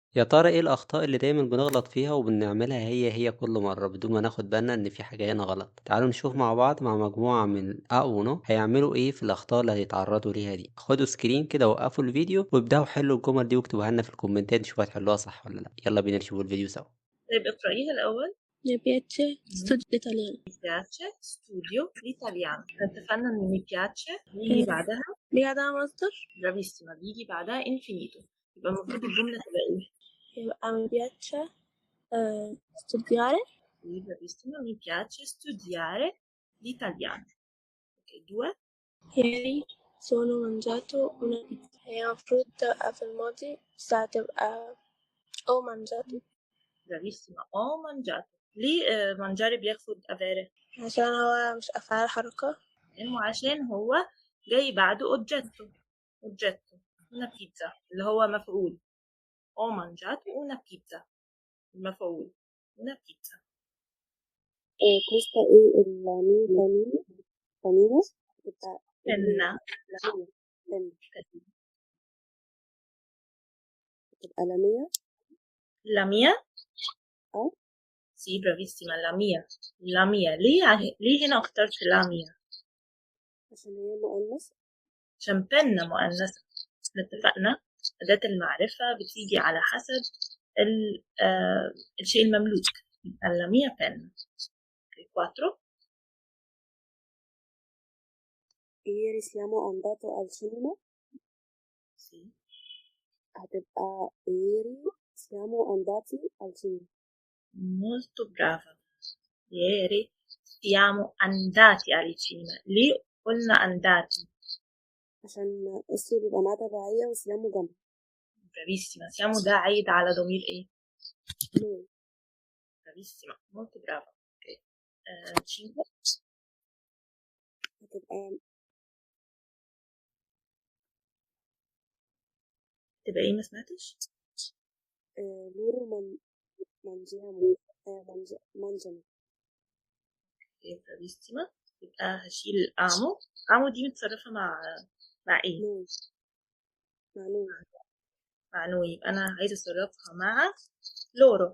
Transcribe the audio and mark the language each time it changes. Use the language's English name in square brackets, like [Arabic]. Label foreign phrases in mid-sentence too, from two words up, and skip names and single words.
[Arabic] يا ترى إيه الأخطاء اللي دايمًا بنغلط فيها وبنعملها هي كل مرّة بدون ما ناخد بالنا إن في حاجة هنا غلط؟ تعالوا نشوف مع بعض مع مجموعة من أ ونو هيعملوا إيه في الأخطاء اللي هيتعرّضوا ليها دي. خدوا screen كده وقفوا الفيديو وابدأوا حلّوا الجمل دي واكتبوها لنا في الكومنتات نشوف هتحلّوها صح والّا لأ. يالّا بينا نشوف الفيديو سوا. طيب اقرأيها الأول. [Italian] Mi piace studio italiano. Mi piace studio l'italiano. [Arabic] اتفقنا إن [Italian] mi piace [Arabic] بيجي بعدها بعدها مصدر bravissima بيجي بعدها infinito. يبقى المفروض الجملة تبقى إيه؟ [Italian] يبقى mi piace studiare. Sì, bravissima. Mi piace studiare l'italiano. Ok, 2. Ieri sono mangiato una pizza. [Arabic] هي المفروض تبقى في الماضي بس هتبقى أو mangiato [Italian] Bravissima. Ho mangiato. [Arabic] ليه mangiare بياخد avere؟ عشان هو مش أفعال حركة. لأنه عشان هو جاي بعده oggetto. [Italian] oggetto. una pizza [Arabic] اللي هو مفعول. [Italian] Ho mangiato una pizza. المفعول. una pizza. questa è la mia panina تبقى penna. تبقى la mia La mia. اه Sì, bravissima. La mia. La mia. [Arabic] ليه هنا اخترت [Italian] la mia؟ [Arabic] عشان هي مؤنث. عشان penna مؤنثة. اتفقنا أداة المعرفة بتيجي على حسب الشيء المملوك. [Italian] la mia penna. 4. ieri siamo andato al cinema. Sì. هتبقى ieri siamo andati al cinema. Molto brava. Ieri siamo andati al cinema. [Arabic] ليه قلنا andati؟ عشان اسم بيبقى معاه تبعية وسيامه جمع. bravissima. siamo ده عايد على ضمير ايه؟ نون. [Italian] bravissima. molto brava. ok. 5. [Arabic] تبقى ايه ما سمعتش؟ [Italian] loro mangiamo mangiano. bravissima. [Arabic] يبقى هشيل amo. amo دي متصرفة مع ايه؟ نون. مع نون. مع نو. يبقى انا عايزة اصرفها مع loro.